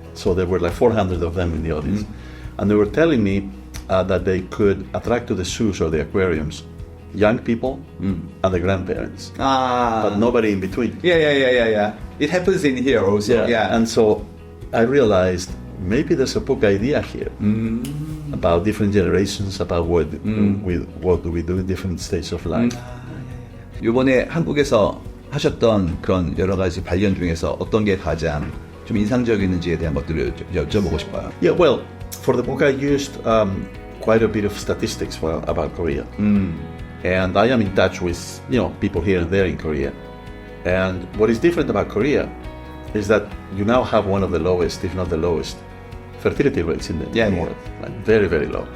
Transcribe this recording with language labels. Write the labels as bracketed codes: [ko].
[en] So there were like 400 of them in the audience. And they were telling me that they could attract to the zoos or the aquariums young people and the grandparents, but nobody in between. Yeah. It happens in here also. Yeah. And so I realized maybe there's a book idea here about different generations, about what do we do in different stages of life. [ko] 이번에 한국에서 하셨던 그런 여러 가지 발견 중에서 어떤 게 가장 좀 인상적이었는지에 대한 것들을 여쭤보고 싶어요. [en] Yeah, well, for the book I used quite a bit of statistics about Korea. And I am in touch with people here and there in Korea. And what is different about Korea is that you now have one of the lowest, if not the lowest, fertility rates in the world. Like very, very low.